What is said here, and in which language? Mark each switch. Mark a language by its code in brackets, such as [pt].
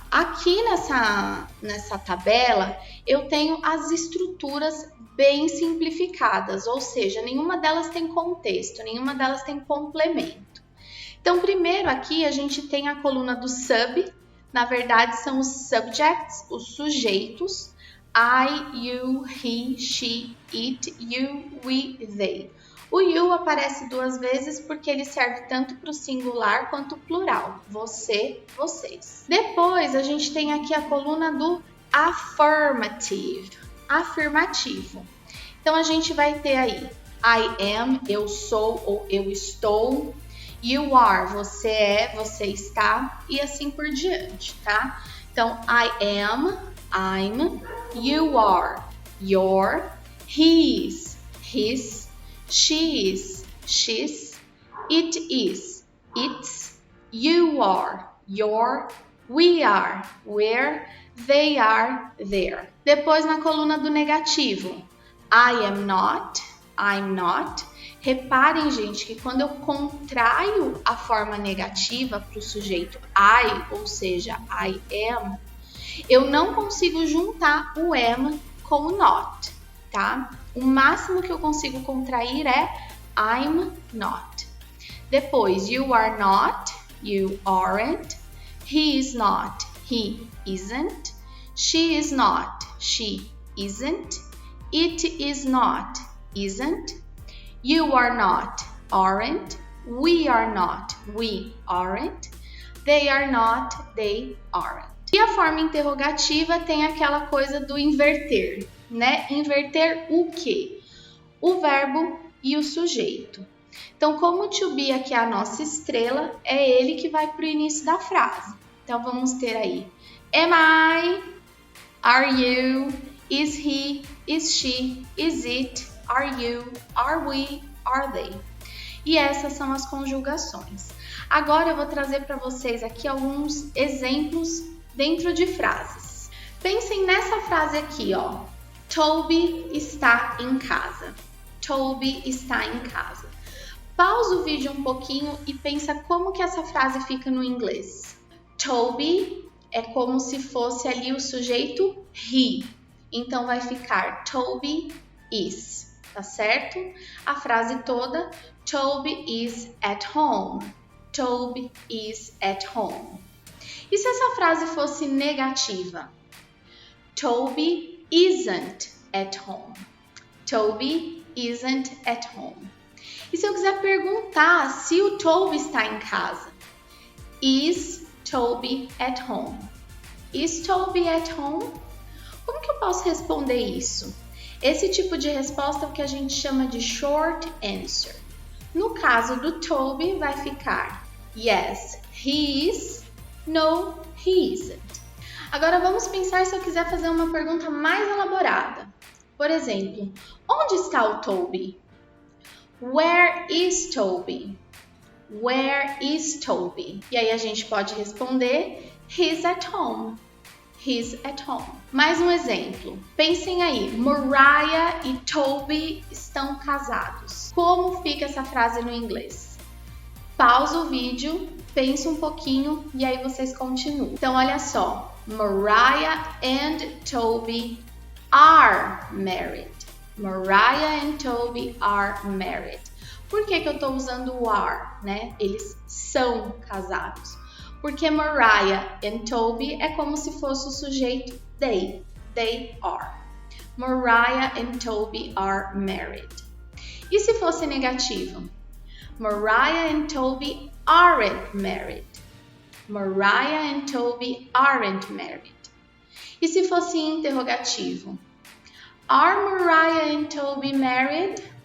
[pt] Aqui nessa tabela, eu tenho as estruturas bem simplificadas, ou seja, nenhuma delas tem contexto, nenhuma delas tem complemento. Então, primeiro aqui a gente tem a coluna do sub. Na verdade, são os subjects, os sujeitos. [en] I, you, he, she, it, you, we, they. [pt] O you aparece duas vezes porque ele serve tanto para o singular quanto o plural. Você, vocês. Depois, a gente tem aqui a coluna do affirmative. Afirmativo. Então, a gente vai ter aí [en] I am, [pt] eu sou ou eu estou. [en] You are, [pt] você é, você está e assim por diante, tá? Então, [en] I am, I'm, you are, you're, he is, his, she is, she's, it is, its, you are, your, we are, we're, they are, there. [pt] Depois na coluna do negativo, [en] I am not, I'm not. [pt] Reparem, gente, que quando eu contraio a forma negativa para o sujeito I, ou seja, I am, eu não consigo juntar o am com o not, tá? O máximo que eu consigo contrair é [en] I'm not. [pt] Depois, [en] you are not, you aren't. He is not, he isn't. She is not, she isn't. It is not, isn't. You are not, aren't. We are not, we aren't. They are not, they aren't. [pt] E a forma interrogativa tem aquela coisa do inverter, né? Inverter o quê? O verbo e o sujeito. Então, como o to be aqui é a nossa estrela, é ele que vai para o início da frase. Então, vamos ter aí am I, are you, is he, is she, is it, are you, are we, are they. E essas são as conjugações. Agora eu vou trazer para vocês aqui alguns exemplos dentro de frases. Pensem nessa frase aqui, ó. Toby está em casa. Toby está em casa. Pausa o vídeo um pouquinho e pensa como que essa frase fica no inglês. Toby é como se fosse ali o sujeito he. Então vai ficar [en] Toby is. [pt] Tá certo? A frase toda, [en] Toby is at home. Toby is at home. [pt] E se essa frase fosse negativa? [en] Toby isn't at home. Toby isn't at home. [pt] E se eu quiser perguntar se o Toby está em casa? [en] Is Toby at home? Is Toby at home? [pt] Como que eu posso responder isso? Esse tipo de resposta é o que a gente chama de short answer. No caso do Toby, vai ficar [en] yes, he is, no, he isn't. [pt] Agora vamos pensar se eu quiser fazer uma pergunta mais elaborada. Por exemplo, onde está o Toby? [en] Where is Toby? Where is Toby? [pt] E aí a gente pode responder [en] he's at home. He's at home. [pt] Mais um exemplo. Pensem aí, Mariah e Toby estão casados. Como fica essa frase no inglês? Pausa o vídeo, pensa um pouquinho e aí vocês continuam. Então, olha só. [en] Mariah and Toby are married. Mariah and Toby are married. [pt] Por que eu estou usando o are, né? Eles são casados. Porque Mariah and Toby é como se fosse o sujeito they. [en] They are. Mariah and Toby are married. [pt] E se fosse negativo? [en] Mariah and Toby aren't married. Mariah and Toby aren't married. [pt] E se fosse interrogativo? [en] Are Mariah and Toby married?